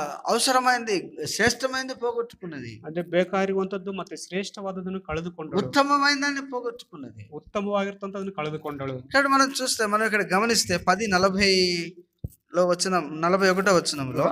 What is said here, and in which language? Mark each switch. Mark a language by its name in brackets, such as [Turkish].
[Telugu] అవసరమైనది, శ్రేష్టమైనది పోగొట్టుకున్నది. [Kannada] ಅಂದ್ರೆ ಬೇಕಾಗಿರುವಂತದ್ದು ಮತ್ತೆ ಶ್ರೇಷ್ಠವಾದದನ್ನು ಕಳೆದುಕೊಂಡಳು. [Telugu] ఉత్తమమైనదాన్ని పోగొట్టుకున్నది. [Kannada] ಉತ್ತಮವಾಗಿರ್ತಕ್ಕಂಥದನ್ನು ಕಳೆದುಕೊಂಡಳು. [Telugu] ఇక్కడ మనం చూస్తే, మనం ఇక్కడ గమనిస్తే 10:40లో వచ్చిన 41వ వచనంలో